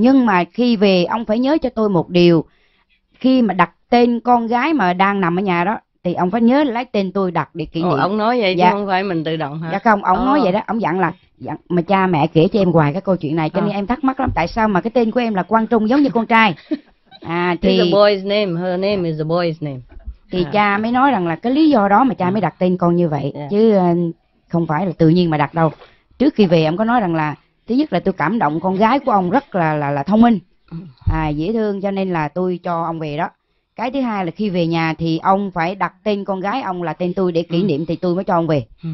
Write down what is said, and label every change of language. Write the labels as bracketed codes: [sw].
[vi] Nhưng mà khi về ông phải nhớ cho tôi một điều, khi mà đặt tên con gái mà đang nằm ở nhà đó thì ông phải nhớ lấy tên tôi đặt để kỷ niệm. Ông nói vậy dạ. Chứ không phải mình tự động hả? Dạ không, ông nói vậy đó, ông dặn là mà cha mẹ kể cho em hoài cái câu chuyện này, cho nên em thắc mắc lắm, tại sao mà cái tên của em là Quang Trung giống như con trai. [en] Thì the boy's name, her name is the boy's name. [vi] Thì cha mới nói rằng là cái lý do đó mà cha mới đặt tên con như vậy, chứ không phải là tự nhiên mà đặt đâu. Trước khi về ông có nói rằng là thứ nhất là tôi cảm động con gái của ông rất là thông minh. Dễ thương, cho nên là tôi cho ông về đó. Cái thứ hai là khi về nhà thì ông phải đặt tên con gái ông là tên tôi để kỷ niệm thì tôi mới cho ông về.